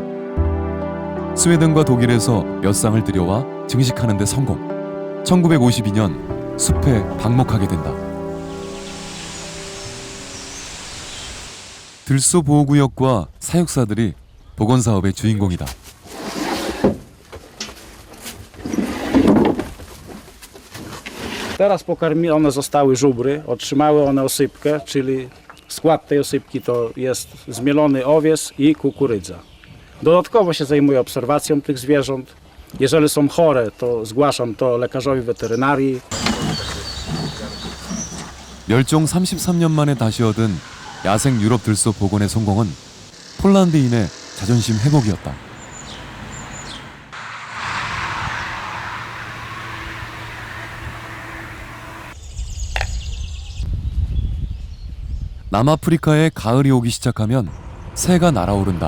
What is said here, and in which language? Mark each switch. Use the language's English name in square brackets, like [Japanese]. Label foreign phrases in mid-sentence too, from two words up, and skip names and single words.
[Korean] 스웨덴과 독일에서 몇 쌍을 들여와 증식하는 데 성공. 1952년 숲에 방목하게 된다. 들소 보호구역과 사육사들이 복원 사업의 주인공이다. [Polish] Teraz one zostały żubry, otrzymały one osypkę, czyli skład tej osypki to jest zmielony owies i kukurydza. Dodatkowo się zajmuję obserwacją tych zwierząt. Jeżeli są chore, to zgłaszam to lekarzowi weterynarii. [Korean] 멸종 33년 만에 다시 얻은 야생 유럽 들소 복원의 성공은 폴란드인의 자존심 회복이었다. 남아프리카에 가을이 오기 시작하면 새가 날아오른다.